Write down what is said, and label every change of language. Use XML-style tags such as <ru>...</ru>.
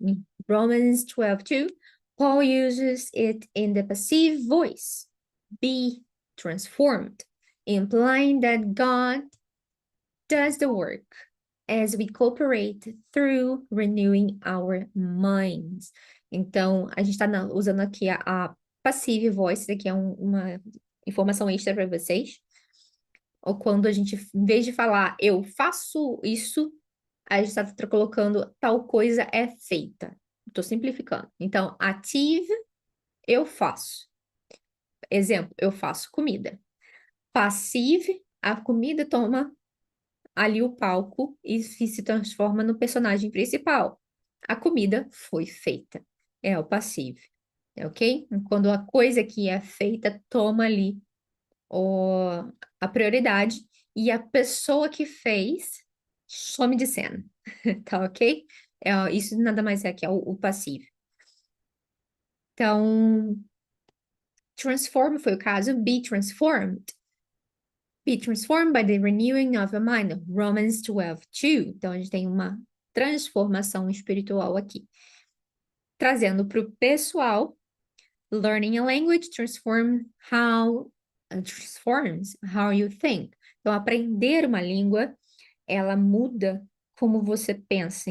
<en>In Romans 12:2, Paul uses it in the passive voice, be transformed, implying that God does the work as we cooperate through renewing our minds.</en> <pt>Então, a gente está usando aqui a passive voice, aqui é uma informação extra para vocês. Ou quando a gente, em vez de falar eu faço isso, a gente está colocando tal coisa é feita. Estou simplificando. Então, ative, eu faço. Exemplo, eu faço comida. Passive, a comida toma ali o palco e se transforma no personagem principal. A comida foi feita. É o passivo. É ok? Quando a coisa que é feita toma ali a prioridade e a pessoa que fez some de cena. Tá ok? Isso nada mais é que é o passivo. Então, transform foi o caso.</pt> <en>Be transformed. Be transformed by the renewing of a mind. Romans 12:2.</en> <pt>Então, a gente tem uma transformação espiritual aqui. Trazendo para o pessoal,</pt> <en>learning a language transforms how you think.</en> <pt>Então, aprender uma língua, ela muda como você pensa.</pt>